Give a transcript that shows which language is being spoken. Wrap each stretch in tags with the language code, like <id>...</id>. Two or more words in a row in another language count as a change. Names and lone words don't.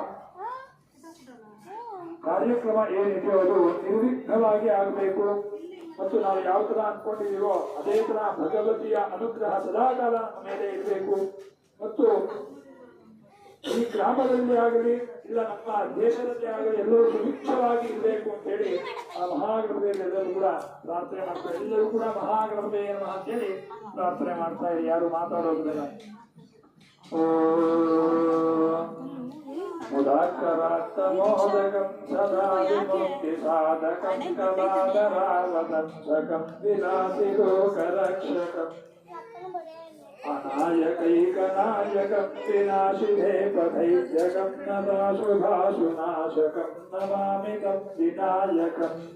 <kn>ಕಾರ್ಯಕ್ರಮ ಏನಿದೆಯೋ ಅದು ನಿರ್ವಿಘ್ನವಾಗಿ ಆಗಬೇಕು ಮತ್ತು ನಾವು ಯಾವ ತರ ಅನ್ಕೊಂಡಿದೀವೋ ಅದೇ ತರ ಭಗವತಿಯ ಅನುಗ್ರಹ ಸದಾಕಾಲ ನಮ್ಮ ಮೇಲೆ ಇರಬೇಕು ಮತ್ತು ಈ ಗ್ರಾಮದಲ್ಲಿ ಆಗಲಿ ಇಲ್ಲ ನಮ್ಮ ದೇಶದಲ್ಲಿ ಆಗಲಿ ಎಲ್ಲರೂ ಸುಭಿಕ್ಷವಾಗಿ ಇರಬೇಕು ಅಂತ ಹೇಳಿ ಆ ಮಹಾಗಣಪತಿಯಲ್ಲಿ ಎಲ್ಲರೂ ಕೂಡ ಪ್ರಾರ್ಥನೆ ಮಾಡ್ತಾರೆ. ಎಲ್ಲರೂ ಕೂಡ ಮಹಾಗಣಪತಿ ಏನೋ ಅಂತ ಹೇಳಿ ಪ್ರಾರ್ಥನೆ ಮಾಡ್ತಾ ಇರಿ, ಯಾರು ಮಾತಾಡೋದಿಲ್ಲ.</kn> <sa>ಮುದಾಕರಾತ್ತಮೋದಕಂ ಸದಾ ವಿಮುಕ್ತಿ ಸಾಧಕಂ ಕಲಾದರಾವದಂಶಕಂ ವಿಲಾಸಿ ಲೋಕರಕ್ಷಕಂ ಅನಾಯಕೈಕನಾಯಕಂ ವಿನಾಶಿಧೇ ಪಥೈತ್ಯಕಂ ನದಾಶುಭಾಶುನಾಶಕಂ ನಮಾಮಿಕಂ ವಿನಾಯಕಂ</sa>